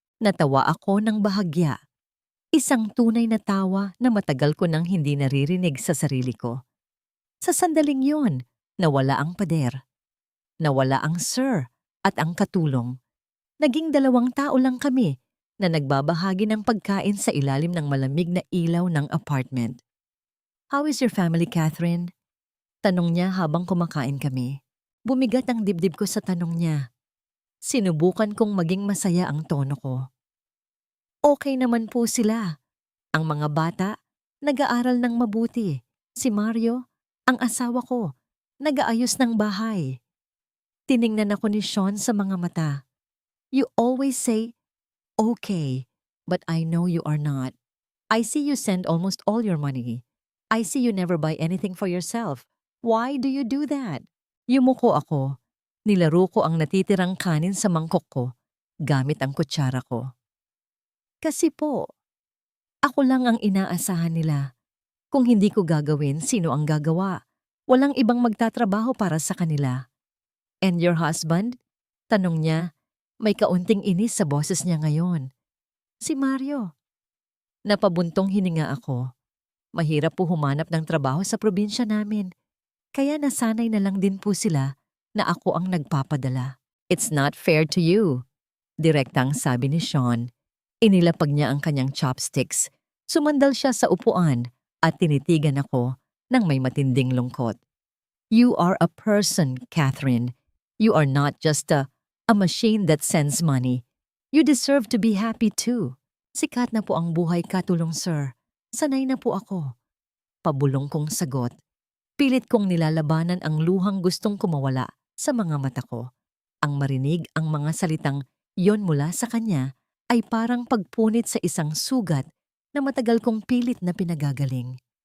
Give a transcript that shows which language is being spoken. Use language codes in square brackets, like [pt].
[tl] Natawa ako ng bahagya. Isang tunay na tawa na matagal ko nang hindi naririnig sa sarili ko. Sa sandaling yon, nawala ang pader. Nawala ang sir at ang katulong. Naging 2 tao lang kami na nagbabahagi ng pagkain sa ilalim ng malamig na ilaw ng apartment. [en] "How is your family, Catherine?" [tl] Tanong niya habang kumakain kami. Bumigat ang dibdib ko sa tanong niya. Sinubukan kong maging masaya ang tono ko. "Okay naman po sila. Ang mga bata, nag-aaral ng mabuti. Si Mario, ang asawa ko, nag-aayos ng bahay." Tiningnan ako ni Sean sa mga mata. [en] "You always say, okay, but I know you are not. I see you send almost all your money. I see you never buy anything for yourself. Why do you do that? [tl] Yumuko ako. Nilaro ko ang natitirang kanin sa mangkok ko gamit ang kutsara ko. Kasi po, ako lang ang inaasahan nila. Kung hindi ko gagawin, sino ang gagawa? Walang ibang magtatrabaho para sa kanila. [en] And your husband? [tl] Tanong niya. May kaunting inis sa boses niya ngayon. Si Mario. Napabuntong hininga ako. Mahirap po humanap ng trabaho sa probinsya namin. Kaya nasanay na lang din po sila na ako ang nagpapadala. [en] It's not fair to you, [tl] direktang sabi ni Sean. Inilapag niya ang kanyang chopsticks. Sumandal siya sa upuan at tinitigan ako ng may matinding lungkot. [en] You are a person, Catherine. You are not just a machine that sends money. You deserve to be happy too. [tl] Sikat na po ang buhay katulong, sir. Sanay na po ako. Pabulong kong sagot. Pilit kong nilalabanan ang luhang gustong kumawala sa mga mata ko. Ang marinig ang mga salitang yon mula sa kanya ay parang pagpunit sa isang sugat na matagal kong pilit na pinagagaling.